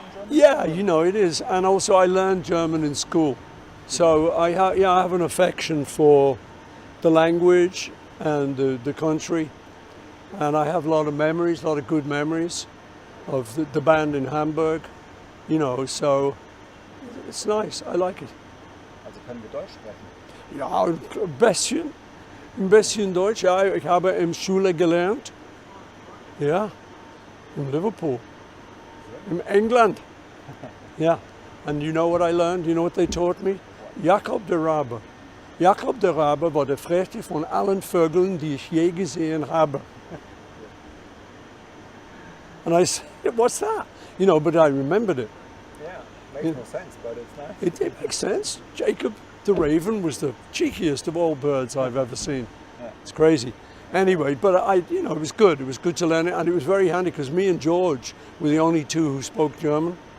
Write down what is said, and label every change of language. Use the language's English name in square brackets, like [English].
[English] Yeah, you know, it is. And also I learned German in school. So I have an affection for the language and the country. And I have a lot of memories, a lot of good memories of the band in Hamburg, you know, so it's nice. I like it. [German] Also können wir Deutsch sprechen? Ja, ein bisschen Deutsch. Ja, ich habe in Schule gelernt. Ja, in Liverpool, in England. [English] Yeah, and you know what I learned? You know what they taught me? [German] Jakob der Rabe. Jakob der Rabe war der frechste von allen Vögeln, die ich je gesehen habe. [English] And I said, what's that? You know, but I remembered it. Yeah, makes no sense, but it's nice. It makes sense. Jacob the Raven was the cheekiest of all birds I've ever seen. Yeah. It's crazy. Anyway, but it was good. It was good to learn it, and it was very handy because me and George were the only two who spoke German.